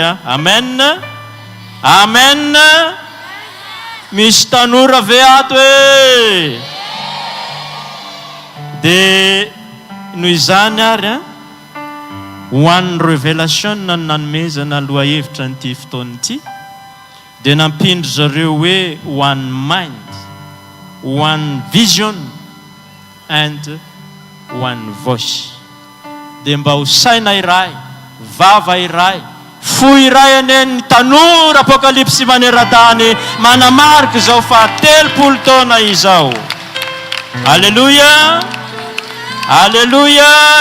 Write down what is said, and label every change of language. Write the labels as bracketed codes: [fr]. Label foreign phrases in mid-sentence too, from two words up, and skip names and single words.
[mg] Amen. Amen. Misy tanora ve ato e? Dia noho izany ary ho an'ny révélation ny nanomezana aloha hevitra n'ity fotoana ity, dia nampindry zareo hoe [en] one mind, one vision and one voice. [mg] Dia mba ho saina iray, vava iray, fo iray ane ny tanora apokalypsy maneran-tany manamarika izao fa 30 taona izao. Alleluia! Alleluia!